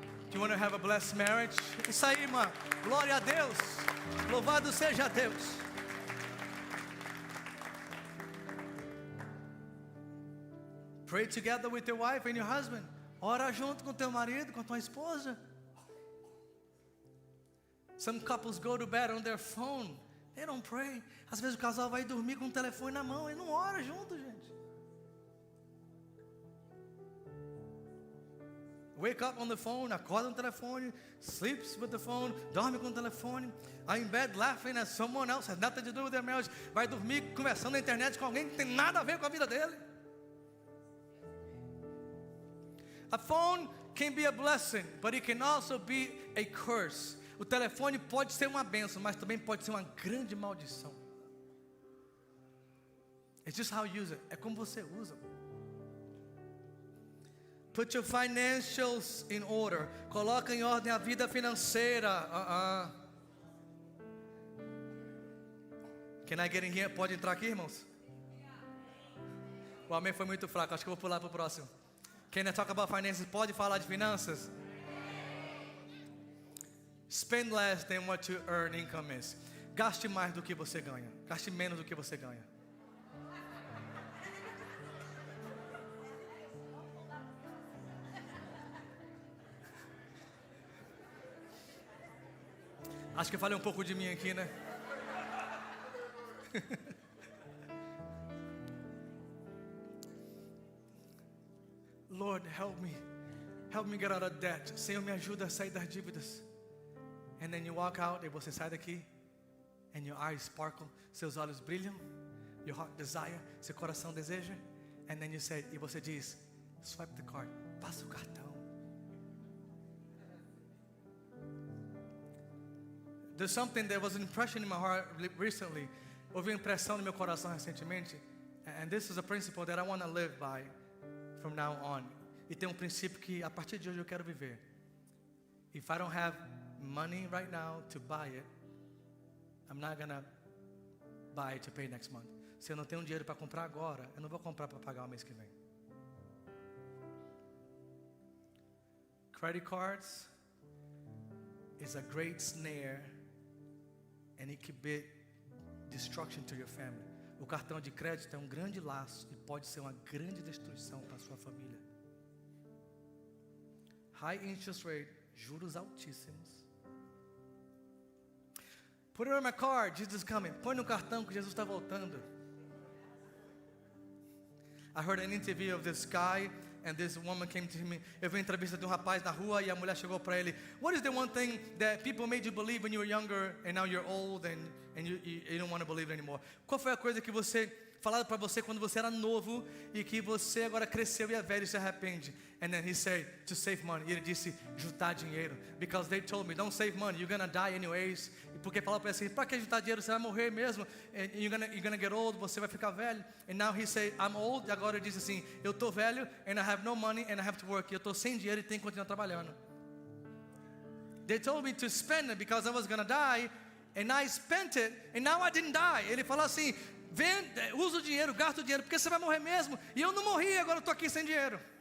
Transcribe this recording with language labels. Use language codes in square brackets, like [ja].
[en] Do you want to have a blessed marriage? [pt] Isso aí, irmã. Glória a Deus. Louvado seja Deus. [en] Pray together with your wife and your husband. [pt] Ora junto com teu marido, com tua esposa. [en] Some couples go to bed on their phone. They don't pray. [pt] Às vezes o casal vai dormir com o telefone na mão e não ora junto, gente. [en] Wake up on the phone, [pt] acorda no telefone, [en] sleeps with the phone, [pt] dorme com o telefone, [en] are in bed laughing at someone else, has nothing to do with their marriage, [pt] vai dormir conversando na internet com alguém que não tem nada a ver com a vida dele. [en] A phone can be a blessing, but it can also be a curse. [pt] O telefone pode ser uma bênção, mas também pode ser uma grande maldição. [en] It's just how you use it. [pt] É como você usa. [en] Put your financials in order. [pt] Coloca em ordem a vida financeira. [en] Can I get in here? [pt] Pode entrar aqui, irmãos? O amém foi muito fraco. Acho que eu vou pular para o próximo. [en] Can I talk about finances? [pt] Pode falar de finanças? [en] Spend less than what you earn income is. [pt] Gaste mais do que você ganha. Gaste menos do que você ganha. Acho que eu falei um pouco de mim aqui, né? [en] Lord, help me get out of debt. [pt] Senhor, me ajuda a sair das dívidas. [en] And then you walk out, [pt] e você sai daqui, [en] and your eyes sparkle, [pt] seus olhos brilham, [en] your heart desire, [pt] seu coração deseja, [en] and then you say, [pt] e você diz, [en] swipe the card, [pt] passa o cartão. [en] There's something that was an impression in my heart recently. [pt] Houve uma impressão no meu coração recentemente, [en] and this is a principle that I want to live by from now on. [pt] E tem um princípio que a partir de hoje eu quero viver. [en] If I don't have money right now to buy it, I'm not gonna buy it to pay next month. [pt] Se eu não tenho dinheiro para comprar agora, eu não vou comprar para pagar o mês que vem. [en] Credit cards is a great snare, and it can be destruction to your family. [pt] O cartão de crédito é um grande laço e pode ser uma grande destruição para sua família. [en] High interest rate, [pt] juros altíssimos. [en] Put it on my card, Jesus is coming. [pt] Põe no cartão que Jesus está voltando. [en] I heard an interview of this guy, and this woman came to me. [pt] Eu vi uma entrevista de um rapaz na rua e a mulher chegou para ele. [en] What is the one thing that people made you believe when you were younger and now you're old and you don't want to believe it anymore? [pt] Qual foi a coisa que você falaram para você quando você era novo e que você agora cresceu e é velho e se arrepende? [en] And then he said, to save money. [pt] E ele disse, juntar dinheiro. [en] Because they told me, don't save money, you're gonna die anyways. [pt] E porque falaram para ele assim, para que juntar dinheiro? Você vai morrer mesmo. [en] And you're gonna get old, [pt] você vai ficar velho. [en] And now he said, I'm old. [pt] E agora ele diz assim, eu tô velho [en] and I have no money and I have to work. [pt] E eu tô sem dinheiro e tenho que continuar trabalhando. [en] They told me to spend it because I was gonna die. And I spent it and now I didn't die. [pt] Ele falou assim, usa o dinheiro, gasta o dinheiro, porque você vai morrer mesmo. E eu não morri, agora eu tô aqui sem dinheiro.